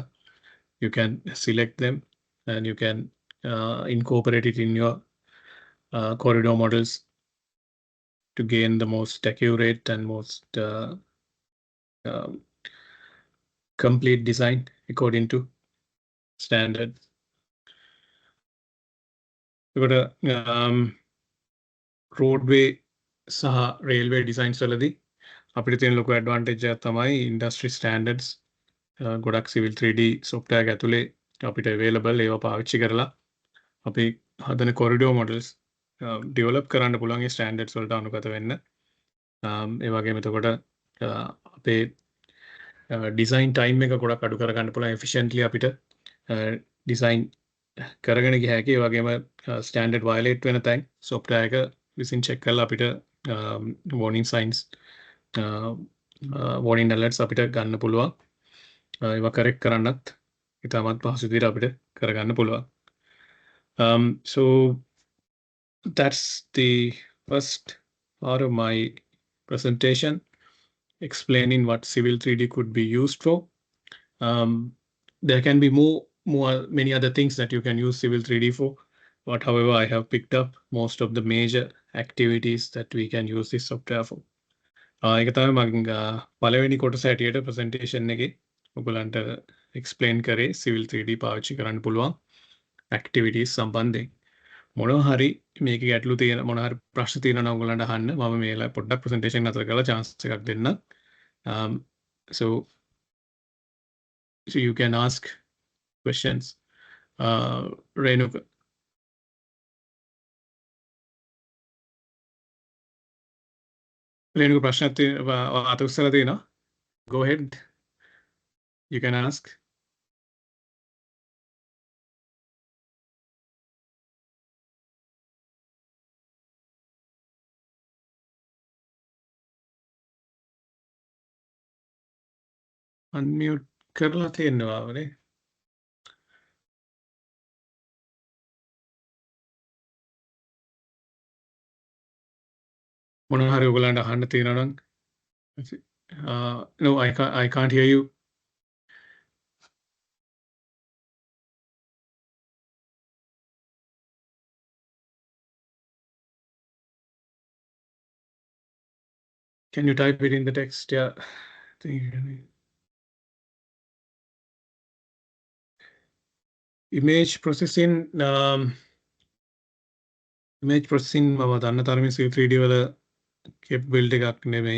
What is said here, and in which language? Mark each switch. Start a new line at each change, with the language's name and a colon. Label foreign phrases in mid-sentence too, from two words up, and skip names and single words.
English: You can select them and you can incorporate it in your corridor models to gain the most accurate and most complete design according to standards. We've got a roadway
Sinhala: saha
English: railway designs
Sinhala: වලදී අපිට තියෙන ලොකු advantage එක තමයි
English: industry standards
Sinhala: ගොඩක් Civil 3D software එක ඇතුලේ අපිට available ඒවා පාවිච්චි කරලා අපි හදන
English: corridor models develop
Sinhala: කරන්න පුළුවන් ඒ standards වලට අනුගත වෙන්න. ඒ වගේම එතකොට අපේ
English: design time
Sinhala: එක ගොඩක් අඩු කරගන්න පුළුවන් efficiently අපිට design කරගෙන ගිය හැකි. ඒ වගේම
English: standard violate
Sinhala: වෙන තැන් software එක විසින් check කරලා අපිට
English: warning signs warning alerts
Sinhala: අපිට ගන්න පුළුවන්. ඒවා correct කරන්නත් ඉතාමත් පහසු විදිහට අපිට කරගන්න පුළුවන්.
English: So that's the first part of my presentation explaining what Civil 3D could be used for. There can be many other things that you can use Civil 3D for, but however I have picked up most of the major activities that we can use this software for.
Sinhala: ඒක තමයි මම පළවෙනි කොටස හැටියට presentation එකේ ඔයගලන්ට explain කරේ Civil 3D පාවිච්චි කරන්න පුළුවන් activities සම්බන්ධයෙන්. මොනවා හරි මේක ගැටලු තියෙන මොනවා හරි ප්‍රශ්න තියෙනවා නම් ඔයගලන්ට අහන්න. මම මේලා පොඩ්ඩක් presentation නතර කරලා chance එකක් දෙන්න.
English: So you can ask questions.
Sinhala: Renuka. Renuka ප්‍රශ්න අත උස්සලා තියෙනවා.
English: Go ahead. You can ask.
Sinhala: Unmute කරලා තියෙනවා වනේ. මොනවා හරි ඔයගලන්ට අහන්න තියෙනවා නම්
English: no I can't hear you. Can you type it in the text? Yeah. Image processing
Sinhala: මම දන්න තරමින් Civil 3D වල capability එකක් නෙමෙයි.